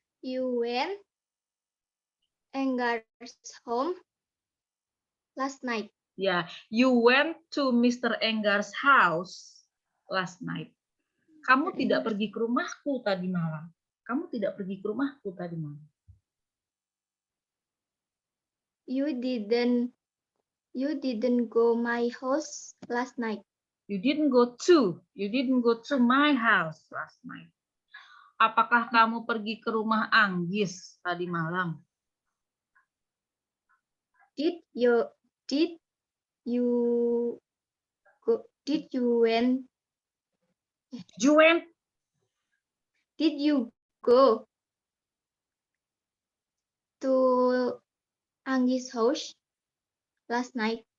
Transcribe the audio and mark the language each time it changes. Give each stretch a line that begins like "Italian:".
English: You went Enggar's home last night. Ya, you went to Mr. Enggar's house last night.
Indonesian: Kamu tidak pergi ke rumahku tadi malam. Kamu tidak pergi ke rumahku tadi malam.
English: You didn't go my house last night. You didn't go to my house last night.
Indonesian: Apakah kamu pergi ke rumah Anggis tadi malam?
English: Did you go to Anggis house last night?